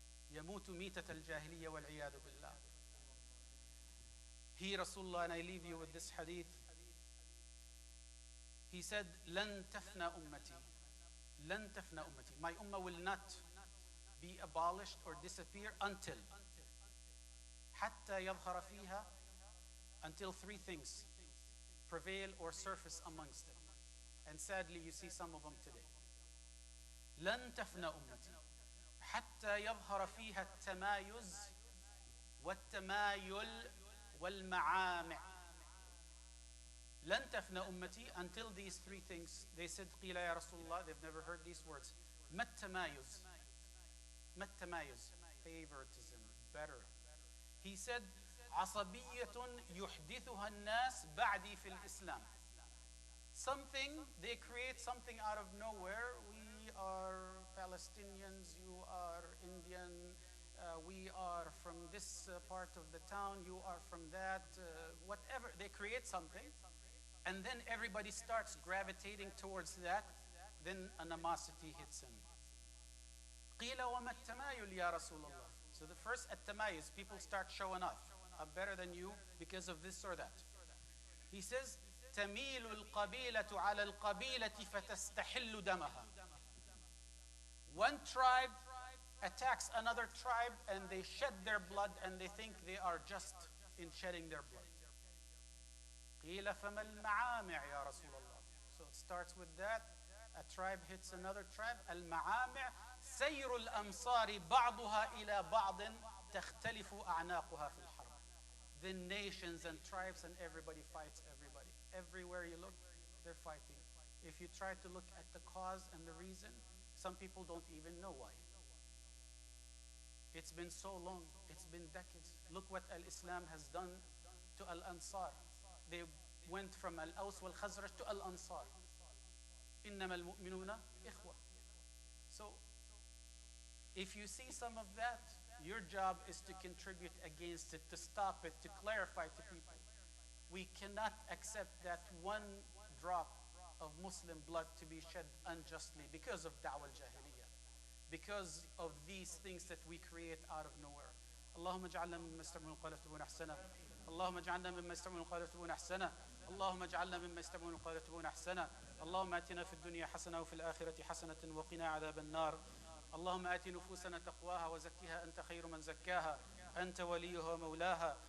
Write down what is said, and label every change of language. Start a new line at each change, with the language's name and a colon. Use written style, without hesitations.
Arabic: يموت ميتة الجاهلية والعياذ بالله.
English: He, Rasulullah, and I leave you with this hadith, he said,
Arabic: لن تفنى أمتي. لن تفنى أمتي.
English: My ummah will not be abolished or disappear until
Arabic: حتى يظهر فيها,
English: until three things prevail or surface amongst them. And sadly, you see some of them today.
Arabic: لن تفنى أمتي حتى يظهر فيها التمايز والتمايل والمعامع. لن تفنى أمتي,
English: until these three things. They said,
Arabic: قيل يا رسول الله,
English: they've never heard these words.
Arabic: ما التمايز? ما التمايز?
English: Favoritism, better. He said,
Arabic: عصبية يحدثها الناس بعدي في الإسلام.
English: Something, they create something out of nowhere. We are Palestinians, you are Indian, we are from this part of the town, you are from that, whatever. They create something, and then everybody starts gravitating towards that. Then animosity hits him.
Arabic: قيل وما التمايل يا رسول الله.
English: So the first التمايز, people start showing off. I'm better than you because of this or that. He says,
Arabic: تميل القبيلة على القبيلة فتستحل دمها.
English: One tribe attacks another tribe and they shed their blood and they think they are just in shedding their blood.
Arabic: قيل فما المعامع يا رسول الله.
English: So it starts with that. A tribe hits another tribe.
Arabic: المعامع سير الأمصار بعضها إلى بعض تختلف أعناقها في الحرب.
English: The nations and tribes and everybody fights everybody. Everywhere you look, they're fighting. If you try to look at the cause and the reason, some people don't even know why. It's been so long. It's been decades. Look what Al-Islam has done to Al-Ansar. They went from Al-Aws wal-Khazraj to Al-Ansar.
Arabic: إنما المؤمنون إخوة.
English: So, if you see some of that, your job is to contribute against it, to stop it, to clarify to people. We cannot accept that one drop of Muslim blood to be shed unjustly because of da'wah al-jahiliyyah, because of these things that we create out of nowhere.
Arabic: اللهم اجعلنا مما يستمعون القول فيتبعون أحسنه. اللهم اجعلنا مما يستمعون القول فيتبعون أحسنه. اللهم اجعلنا مما يستمعون القول فيتبعون أحسنه. اللهم آتنا في الدنيا حسنة وفي الآخرة حسنة وقنا عذاب النار. اللهم آت نفوسنا تقواها وزكها أنت خير من زكاها أنت وليها ومولاها.